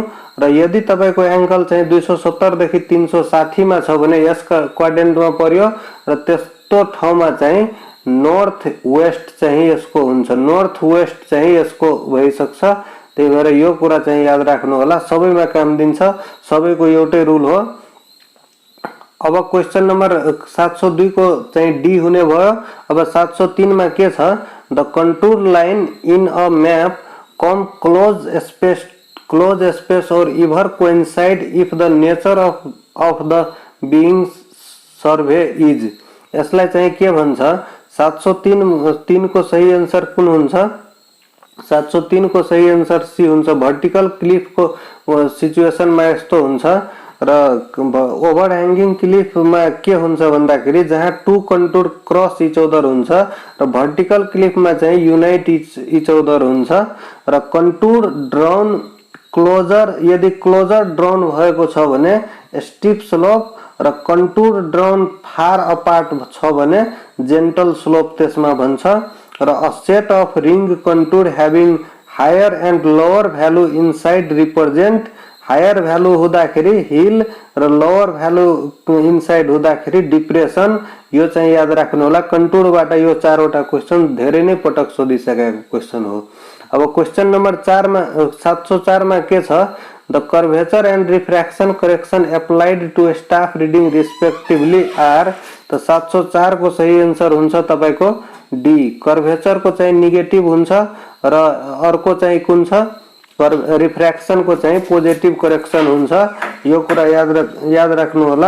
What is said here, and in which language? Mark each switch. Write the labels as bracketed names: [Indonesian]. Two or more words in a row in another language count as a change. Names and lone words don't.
[Nepali] र यदि तपाईको एंगल चाहिँ 270 देखि 360 मा छ भने यसका क्वाड्रेन्टमा पर्यो र त्यस्तो ठाउँमा चाहिँ [English] north west [Nepali] चाहिँ यसको हुन्छ, [English] north west [Nepali] चाहिँ यसको भइसक्छ। त्यही भएर यो कुरा चाहिँ याद राख्नु होला, सबैमा काम दिन्छ, सबैको एउटै रुल हो। अब [English] question number [Nepali] 702 को चाहिँ डी हुने भयो। अब 703 मा के छ, [English] the contour line in a map come close space or ever coincide if the nature of the being survey is. [Nepali] यसलाई चाहिँ के भन्छ, 703 को सही आंसर कुन हुन्छ, 703 को सही आंसर सी हुन्छ। [English] vertical cliff [Nepali] को सिचुएसन में यस्तो हुन्छ र [English] over hanging [Nepali] क्लिफमा के हुन्छ भन्दाखेरि जहाँ [English] two contour cross each other [Nepali] हुन्छ र [English] vertical cliffमा [Nepali] चाहिँ [English] unite each other [Nepali] हुन्छ। र [English] contour drawn closer, [Nepali] यदि [English] closer drawn [Nepali] भएको छ भने [English] steep slope [Nepali] र [English] contour drawn far apart [Nepali] छ भने [English] gentle slope [Nepali] त्यसमा भन्छ। र [English] a set of ring contour having higher and lower value inside represent, higher value [Nepali] हुँदाखेरि हिल र [English] lower value inside [Nepali] हुँदाखेरि डिप्रेसन। यो चाहिँ याद राख्नु होला। कंटूरबाट यो चारवटा क्वेशन धेरै नै पटक सोधिसकेको क्वेशन हो। अब [English] question number [Nepali] 4 मा 704 मा के छ, [English] the curvature and refraction correction applied to staff reading respectively are. [Nepali] त 704 को सही आंसर हुन्छ तपाईको डी। कर्वेचर को चाहिँ नेगेटिभ हुन्छ र अर्को चाहिँ कुन छ, रिफ्रैक्शन को चाहिँ [English] positive correction [Nepali] हुन्छ। यो कुरा याद राख्नु होला।